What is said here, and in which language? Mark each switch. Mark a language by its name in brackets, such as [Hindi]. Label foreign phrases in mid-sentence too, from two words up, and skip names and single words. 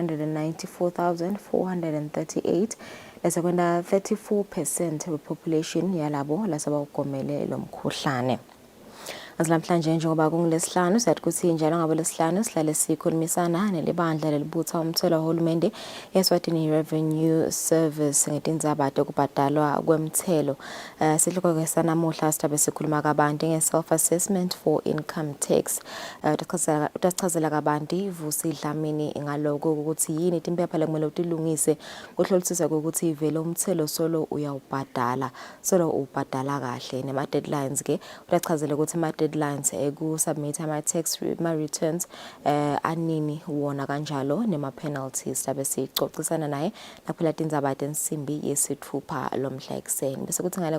[Swati] 394,438 lasekwenda 34% wepopulation yalabo lasabagomele lomkhuhlane Namhlanje njengoba kungolesihlanu siyathi ukuthi njalo ngabelesihlanu sihlale sikhulumisana nelibandla lelibutha umthelo wahulumende Eswatini Revenue Service ngetindzaba dokubhadalwa kwemthelo sihloko sanamuhla sitabe sikhuluma kabanti nge- [English] self assessment for income tax [Swati] utachazela kabanti Vusi Dlamini ngaloko ukuthi yini timpepha lekumele utilungise kuhlolisisa ukuthi ivele umthelo solo uyawubhadala solo ubhadala kahle nema deadlines ke utachazela ukuthi [English] deadlines submit [Swati] ama- [English] tax returns [Swati] anini wona kanjalo nema-penalties tabe sicocisana naye naphela tindzaba tensimbi yesithupha lomhla ekseni bese kuthi ngale